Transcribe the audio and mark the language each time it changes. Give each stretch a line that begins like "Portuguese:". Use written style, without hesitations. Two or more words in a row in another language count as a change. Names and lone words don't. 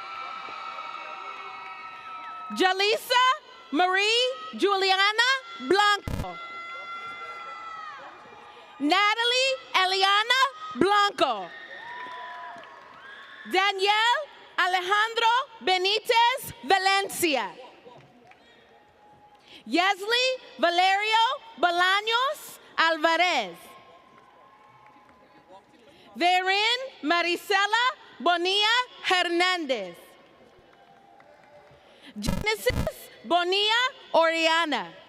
English: Jalisa Marie Juliana Blanco. Natalie Eliana Blanco. Danielle Alejandro Benitez Valencia. Yesley Valerio Bolaños Alvarez. Verin Marisela Bonilla Hernandez. Genesis Bonilla Oriana.